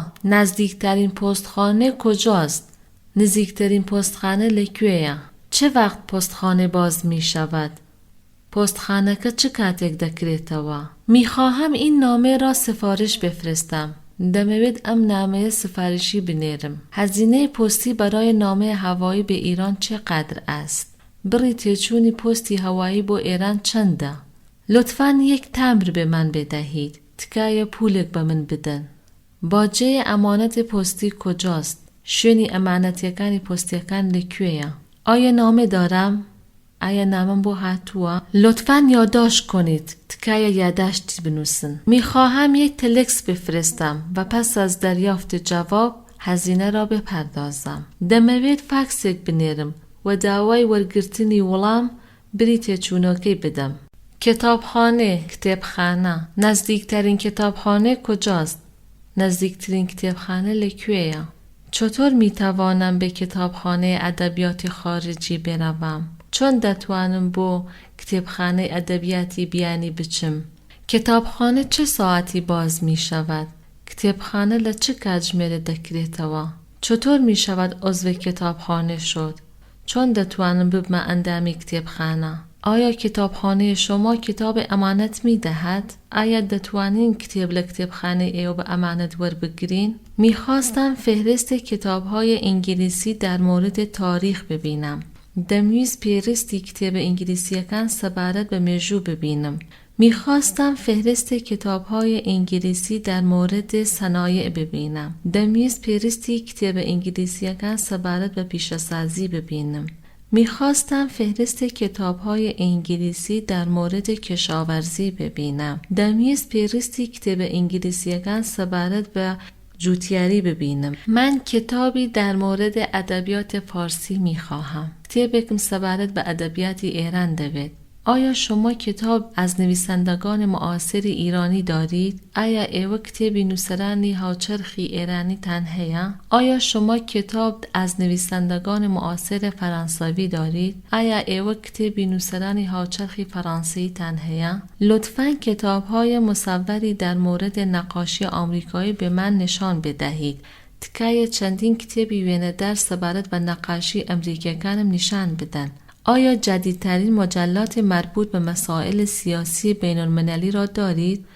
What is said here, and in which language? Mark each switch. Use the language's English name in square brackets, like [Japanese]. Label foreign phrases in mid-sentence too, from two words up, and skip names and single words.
[Persian] نزدیکترین پستخانه کجاست؟ [Central Kurdish] نزدیکترین پستخانه لکویه؟ [Persian] چه وقت پستخانه باز می شود؟ [Central Kurdish] پستخانه که چه کاتێک دەکرێتەوە؟ [Persian] میخواهم این نامه را سفارش بفرستم. [Central Kurdish] دەمەوێت ئەم نامەیە سفارشی بنێرم. [Persian] هزینه پستی برای نامه هوایی به ایران چقدر است؟ [Central Kurdish] بڕی تێچوونی پستی هوایی بۆ ایران چەندە؟ [Persian] لطفاً یک تمبر به من بدهید. [Central Kurdish] تکایە پولێک بە من بدەن. [Persian] باجه امانت پستی کجاست؟ [Central Kurdish] شوێنی ئەمانەتیەکانی پستیەکان لەکوێیە؟ [Persian] آیا نامه دارم؟ [Central Kurdish] آیا نامم بۆ هاتووە؟ [Persian] لطفاً یادداشت کنید. [Central Kurdish] تکایە یادداشتی بنووسن. [Persian] میخواهم یک تلکس بفرستم و پس از دریافت جواب هزینه را بپردازم. [Central Kurdish] دەمەوێت فاکسێک بنێرم و داوای وەرگرتنی وەڵام بری تێچوونەکەی بدەم. [Persian] کتابخانه، کتێبخانە. نزدیکترین کتابخانه کجاست؟ [Central Kurdish] نزدیکترین کتێبخانه لەکوێیە؟ [Persian] چطور میتوانم به کتابخانه ادبیات خارجی بروم؟ [Central Kurdish] چون دەتوانم بۆ کتێبخانه ادبیاتی بیانی بچم. [Persian] کتابخانه چه ساعتی باز می شود؟ [Central Kurdish] کتێبخانه لە چه کاتژمێرە دەکرێتەوە؟ [Persian] چطور می شود عضو کتابخانه شد؟ [Central Kurdish] چون دەتوانم ببمە ئەندامی کتێبخانە. [Persian] آیا کتابخانه شما کتاب امانت می دهد؟ [Central Kurdish] آیا دەتوانین کتێب لە کتێبخانه ئێوە بە ئەمانەت وەربگرین؟ [Persian] میخواستم فهرست کتاب‌های انگلیسی در مورد تاریخ ببینم. [Central Kurdish] دەمویست پێویستی کتێبە ئینگلیسیەکان سەبارەت بە مێژوو ببینم. [Persian] میخواستم فهرست کتاب‌های انگلیسی در مورد صنایع ببینم. [Central Kurdish] دەمویست پێویستی کتێبە ئینگلیسیەکان سەبارەت بە پیشەسازی ببینم. [Persian] میخواستم فهرست کتاب‌های انگلیسی در مورد کشاورزی ببینم. [Central Kurdish] دەمویست پێویستی کتێبە ئینگلیسیەکان سەبارەت بە جوتیاری ببینم. [Persian] من کتابی در مورد ادبیات فارسی میخواهم. [Central Kurdish] کتێبێکم سەبارەت بە ادبیاتی ایران دەوێت. [Persian] آیا شما کتاب از نویسندگان معاصر ایرانی دارید؟ [Central Kurdish] آیا ئێوە کتێبی نووسەرانی هاوچەرخی ئێرانی تان هەیە؟ [Persian] آیا شما کتاب از نویسندگان معاصر فرانسوی دارید؟ [Central Kurdish] آیا ئێوە کتێبی نووسەرانی هاوچەرخی فەڕەنسی تان هەیە؟ [Persian] لطفاً کتاب‌های مصوری در مورد نقاشی آمریکایی به من نشان بدهید. [Central Kurdish] تکایە چەندین کتێبی وێنەدار سەبارەت بە نەقاشی ئەمریکیەکانم نیشان بدەن. [Persian] آیا جدیدترین مجلات مربوط به مسائل سیاسی بین المللی را دارید؟